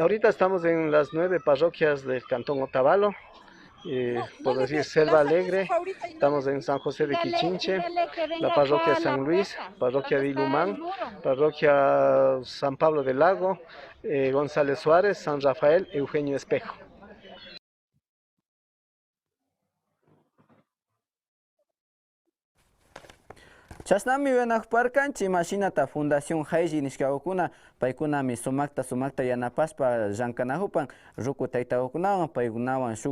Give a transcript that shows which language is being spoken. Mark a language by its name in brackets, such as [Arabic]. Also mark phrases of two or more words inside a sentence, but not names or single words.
[Spanish] Ahorita estamos en las 9 parroquias del Cantón Otavalo. Por decir Selva Alegre, estamos en San José de Quichinche, la parroquia San Luis, parroquia de Ilumán, parroquia San Pablo del Lago, González Suárez, San Rafael, Eugenio Espejo. [Quechua] Chasnami wenakparkanchi machinata Fundación Haiji nishkawakuna paykunami sumakta yanapaspa llankanahupan ruku taytawakunawan paykunawan shuk